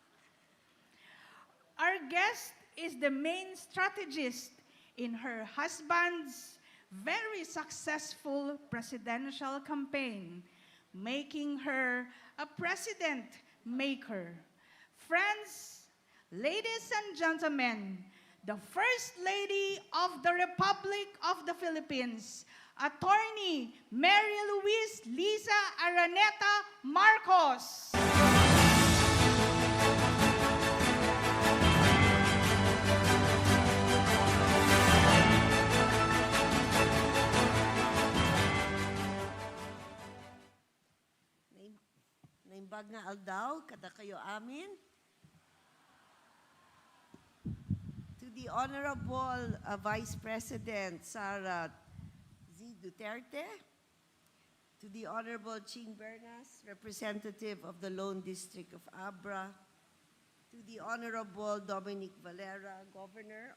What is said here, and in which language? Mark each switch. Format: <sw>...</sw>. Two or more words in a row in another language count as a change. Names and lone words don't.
<en>Our guest is the main strategist in her husband's very successful presidential campaign, making her a president maker. Friends, ladies and gentlemen, the First Lady of the Republic of the Philippines, Attorney Mary Louise Lisa Araneta Marcos.</en> <ilo>Naimbag nga aldaw, kada kayo amin.</ilo> <en>To the Honorable Vice President Sara Z. Duterte, to the Honorable Ching Bernas, Representative of the Lone District of Abra, to the Honorable Dominic Valera, Governor</en>